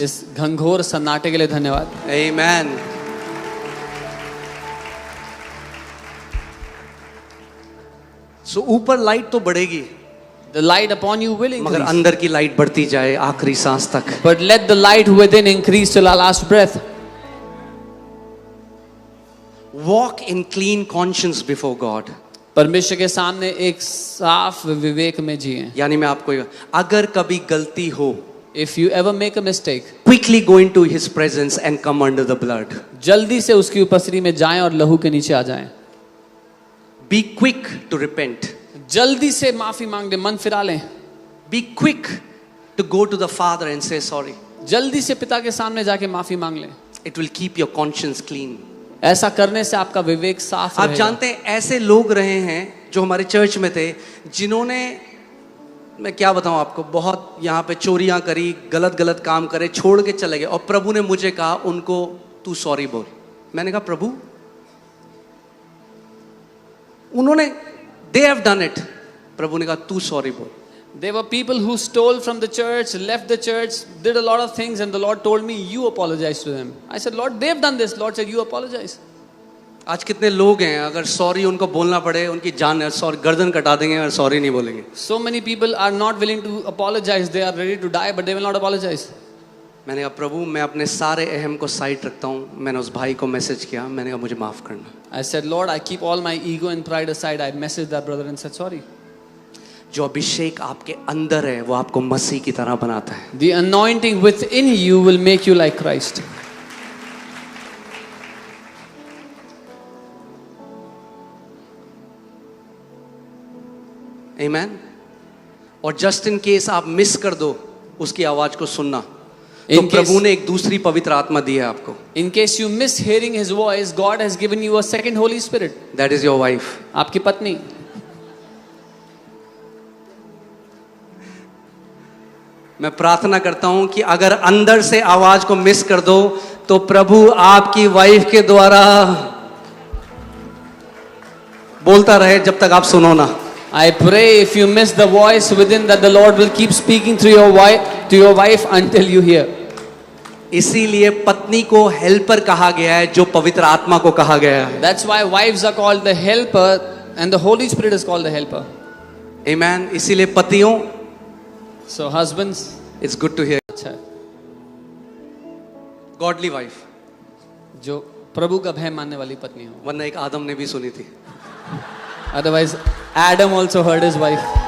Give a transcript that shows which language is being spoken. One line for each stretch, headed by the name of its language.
Hindi: इस घंघोर सन्नाटे के लिए धन्यवाद.
English: Amen.
Hindi: So ऊपर लाइट तो बढ़ेगी,
English: The light upon you will
Hindi: मगर
English: increase.
Hindi: अंदर की लाइट बढ़ती जाए आखिरी सांस तक.
English: But let the light within increase till our last breath. Walk in clean conscience before God.
Hindi: परमेश्वर के सामने एक साफ विवेक में जिए. यानी मैं आपको अगर कभी गलती हो,
English: If you ever make a mistake, quickly go into his presence and come under the blood.
Hindi: जल्दी से उसकी उपस्थिति में जाएं और लहू के नीचे आ जाएं.
English: Be quick to repent.
Hindi: जल्दी से माफी मांग ले, मन फिरा लें.
English: Be quick to go to the Father and say sorry.
Hindi: जल्दी से पिता के सामने जाके माफी मांग लें.
English: It will keep your conscience clean.
Hindi: ऐसा करने से आपका विवेक साफ आप रहेगा. जानते हैं ऐसे लोग रहे हैं जो हमारे चर्च में थे, जिन्होंने, मैं क्या बताऊं आपको, बहुत यहाँ पे चोरियां करी, गलत गलत काम करे, छोड़ के चले गए, और प्रभु ने मुझे कहा उनको तू सॉरी बोल. मैंने कहा प्रभु, उन्होंने
English: They have done it.
Hindi: प्रभु ने कहा तू सॉरी बोल.
English: There were people who stole from the church, left the church, did a lot of things, and the Lord told me, you apologize to them. I said, Lord, they've done this. Lord said, you apologize.
Hindi: आज कितने लोग हैं अगर sorry उनको बोलना पड़े, उनकी जान सॉरी गर्दन कटा देंगे और सॉरी नहीं बोलेंगे.
English: So many people are not willing to apologize. They are ready to die, but they will not apologize.
Hindi: मैंने कहा प्रभु मैं अपने सारे अहम को साइड रखता हूँ. मैंने उस भाई को मैसेज किया, मैंने कहा मुझे माफ़ करना.
English: I said, Lord, I keep all my ego and pride aside. I messaged that brother and said, sorry.
Hindi: जो अभिषेक आपके अंदर है वो आपको मसीह की तरह बनाता है.
English: The anointing within you will make you like Christ. Amen.
Hindi: और
English: just in case
Hindi: आप मिस कर दो उसकी आवाज को सुनना, तो प्रभु ने एक दूसरी पवित्र आत्मा दी है आपको.
English: In case you miss hearing His voice, God has given you a second Holy Spirit. That is your wife.
Hindi: आपकी पत्नी. मैं प्रार्थना करता हूं कि अगर अंदर से आवाज को मिस कर दो तो प्रभु आपकी वाइफ के द्वारा बोलता रहे जब तक आप सुनो ना.
English: I pray if you miss the voice within, that the Lord will keep speaking through your wife until you hear.
Hindi: इसीलिए पत्नी को हेल्पर कहा गया है, जो पवित्र आत्मा को कहा गया है.
English: That's why wives are called the helper and the Holy Spirit is called the helper.
Hindi: Amen. इसीलिए पतियों,
English: So husbands, it's good to hear.
Hindi: अच्छा,
English: Godly wife.
Hindi: जो प्रभु का भय मानने वाली पत्नी हो. वरना एक आदम ने भी सुनी थी.
English: Otherwise, Adam also heard his wife.